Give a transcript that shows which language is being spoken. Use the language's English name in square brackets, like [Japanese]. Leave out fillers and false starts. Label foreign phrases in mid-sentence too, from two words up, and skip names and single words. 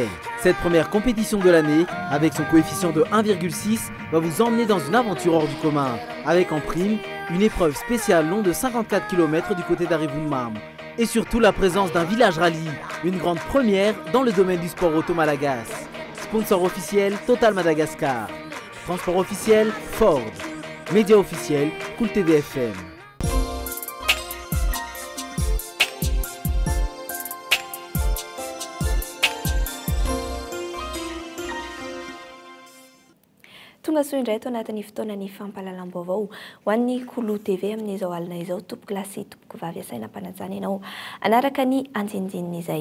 [French] Cette première compétition de l'année, avec son coefficient de 1,6, va vous emmener dans une aventure hors du commun, avec en prime une épreuve spéciale long de 54 km du côté d'Arivunmam. Et surtout la présence d'un village rallye, une grande première dans le domaine du sport Auto-Malagas. Sponsor officiel Total Madagascar. Transport officiel Ford. Média officiel Cool TV FM. [Malagasy] Tonga soa indray tao anatin'ny fotoanany fampahalalam-baovao ho an'ny Cool TV amin'izao alina izao tompoko lasy tompoko vavy asaina mpanajana ianao anaraka ny andinindininy izay.